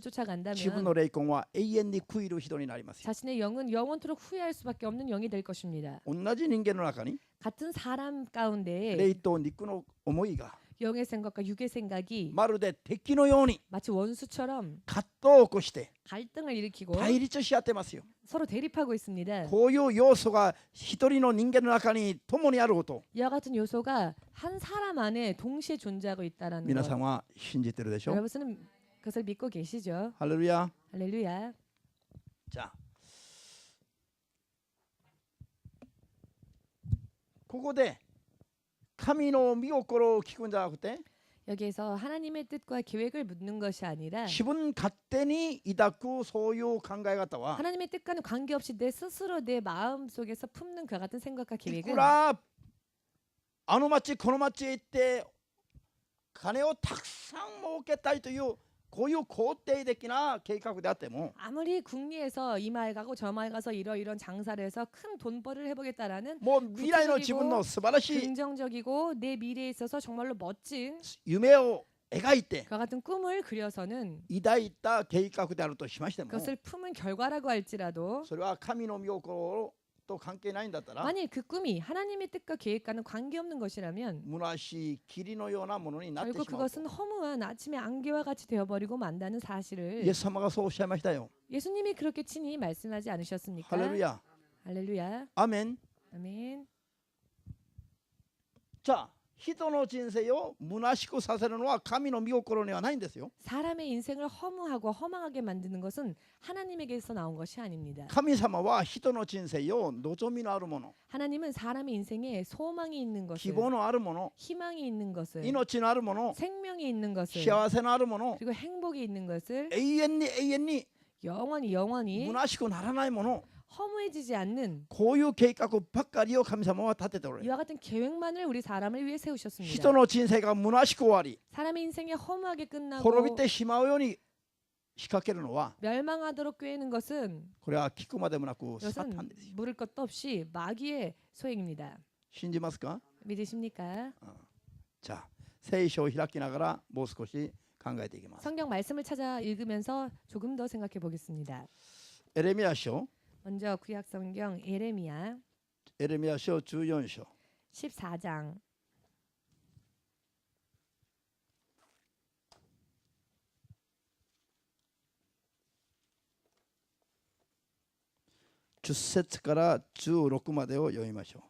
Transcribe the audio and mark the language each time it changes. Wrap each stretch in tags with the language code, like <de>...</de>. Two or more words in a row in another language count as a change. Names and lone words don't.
<ja>自分</ja> <ko>쫓아간다면</ko> <ja>の霊魂は永遠に悔いる人になりますよ。</ja> <ko>자신의 영은 영원토록 후회할 수밖에 없는 영이 될 것입니다.</ko> <ja>同じ人間の中に</ja> <ko>같은 사람 가운데</ko> <ja>霊と肉の思いが</ja> <ko>영의 생각과 육의 생각이</ko> <ja>まるで敵のように</ja> <ko>마치 원수처럼</ko> <ja>葛藤を起こして</ja> <ko>갈등을 일으키고</ko> <ja>対立し合ってますよ。</ja> <ko>서로 대립하고 있습니다.</ko> <ja>こういう要素が一人の人間の中に共にあること</ja> <ko>이와 같은 요소가 한 사람 안에 동시에 존재하고 있다라는</ko> <ja>皆さ</ja> <ko>것.</ko> <ja>んは信じてるでしょ。</ja> <ko>여러분은 그것을 믿고 계시죠?</ko> <ja>ハレルヤ。</ja> <ko>할렐루야.</ko> <ja>じゃあここで神の御心を聞くんじゃなくて</ja> <ko>여기에서 하나님의 뜻과 계획을 묻는 것이 아니라</ko> <ja>自分勝手に抱くそういう考え方は</ja> <ko>하나님의 뜻과는 관계없이 내 스스로 내 마음 속에서 품는 그와 같은 생각과</ko> <ja>い</ja> <ko>계획은</ko> <ja>くらあの町この町へ行って金をたくさん儲けたいというこういう肯定的な計画であっても</ja> <ko>아무리 국리에서 이 마을 가고 저 마을 가서 이러이런 장사를 해서 큰 돈벌이를 해보겠다라는</ko> <ja>もう未来の自分の素晴らしい</ja> <ko>긍정적이고 내 미래에 있어서 정말로 멋진</ko> <ja>夢を描いて</ja> <ko>그와 같은 꿈을 그려서는</ko> <ja>抱いた計画であるとしましても</ja> <ko>그것을 품은 결과라고 할지라도</ko> <ja>それは神の御心をと関係ないんだったら</ja> <ko>만일 그 꿈이 하나님의 뜻과 계획과는 관계없는 것이라면</ko> <ja>虚しい霧のようなものになって</ja> <ko>결국</ko> <ja>しまうと</ja> <ko>그것은 허무한 아침의 안개와 같이 되어버리고 만다는</ko> <ja>イ</ja> <ko>사실을</ko> <ja>エス様がそうおっしゃいましたよ</ja> <ko>예수님이 그렇게 친히 말씀하지 않으셨습니까?</ko> <ja>ハレルヤ</ja> <ko>할렐루야.</ko> <ja>アメン</ja> <ko>아멘.</ko> <ja>じゃあ人の人生を虚しくさせるのは神の御心にはないんですよ</ja> <ko>사람의 인생을 허무하고 허망하게 만드는 것은 하나님에게서 나온 것이 아닙니다.</ko> <ja>神様は人の人生を望みのあるもの</ja> <ko>하나님은 사람의 인생에 소망이 있는</ko> <ja>希</ja> <ko>것을,</ko> <ja>望のあるもの</ja> <ko>희망이 있는 것을,</ko> <ja>命のあるもの</ja> <ko>생명이 있는 것을,</ko> <ja>幸せのあるもの</ja> <ko>그리고 행복이 있는 것을</ko> <ja>永遠に</ja> <ko>영원히</ko> <ja>虚しくならないもの</ja> <ko>허무해지지 않는</ko> <ja>こういう計画ばっかりを神様は立てておられる</ja> <ko>이와 같은 계획만을 우리 사람을 위해 세우셨습니다.</ko> <ja>人の人生が虚しく終わり</ja> <ko>사람의 인생이 허무하게 끝나고</ko> <ja>滅びてしまうように仕掛けるのは</ja> <ko>멸망하도록 꾀는 것은</ko> <ja>これは聞くまでもなくサタン</ja> <ko>이것은</ko> <ja>ですよ</ja> <ko>물을 것도 없이 마귀의 소행입니다.</ko> <ja>信じますか</ja> <ko>믿으십니까?</ko> <ja>じゃあ聖書を開きながらもう少し考えていきます</ja> <ko>성경 말씀을 찾아 읽으면서 조금 더 생각해 보겠습니다.</ko> <ja>エレミヤ書</ja> <ko>먼저 구약 성경 예레미야</ko> <ja>エレミヤ書14章</ja> <ko>14장</ko> <ja>10節から16までを読みましょう</ja>